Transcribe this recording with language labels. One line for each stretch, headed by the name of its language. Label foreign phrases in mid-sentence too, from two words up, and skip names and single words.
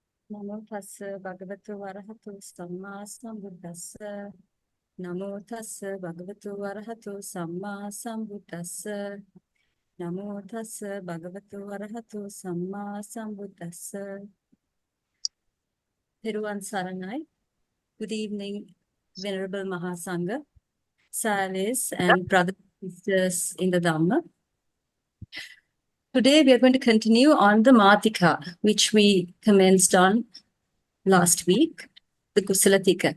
Pali: Namo tassa bhagavato arahato samma sambuddhassa. Namo tassa bhagavato arahato samma sambuddhassa. Namo tassa bhagavato arahato samma sambuddhassa. Peruvan Saranai.
English: Good evening, Venerable Mahāsangha, Salis and brothers and sisters in the Dhamma. Today we are going to continue on the mātikā, which we commenced on last week, the
Pali: Kusala tika.